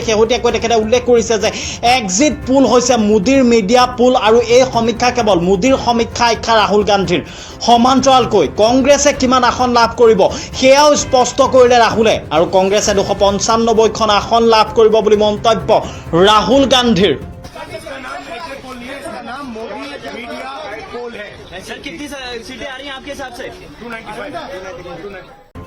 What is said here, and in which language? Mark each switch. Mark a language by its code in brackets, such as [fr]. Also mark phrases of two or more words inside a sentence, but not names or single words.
[as] শেহতীয়াকৈ তেখেতে উল্লেখ কৰিছে যে [en] exit poll [as] হৈছে মোদীৰ [en] media poll [as] আৰু এই সমীক্ষা কেৱল মোদীৰ সমীক্ষা আখ্যা ৰাহুল গান্ধীৰ। সমান্তৰালকৈ কংগ্ৰেছে কিমান আসন লাভ কৰিব সেয়াও স্পষ্ট কৰিলে ৰাহুলে। আৰু কংগ্ৰেছে 295খন আসন লাভ কৰিব বুলি মন্তব্য ৰাহুল গান্ধীৰ। [hi] सर कितनी सीटें आ रही हैं आपके हिसाब से? 295